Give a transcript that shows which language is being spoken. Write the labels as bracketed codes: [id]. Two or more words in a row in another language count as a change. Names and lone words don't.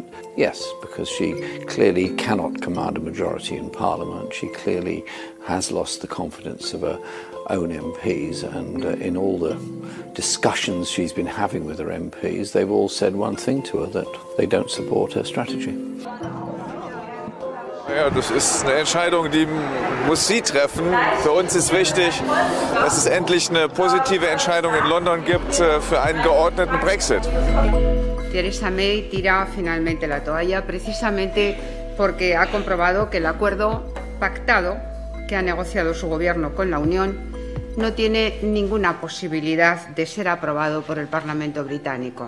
[en] Yes, because she clearly cannot command a majority in Parliament. She clearly has lost the confidence of her own MPs, and in all the discussions she's been having with her MPs, they've all said one thing to her, that they don't support her strategy. [de] Ja, das ist eine Entscheidung, die muss sie treffen. Für uns ist wichtig, dass es endlich eine positive Entscheidung in London gibt für einen geordneten Brexit. [es] Theresa May tira finalmente la toalla precisamente porque ha comprobado que el acuerdo pactado que ha negociado su gobierno con la Unión no tiene ninguna posibilidad de ser aprobado por el Parlamento británico.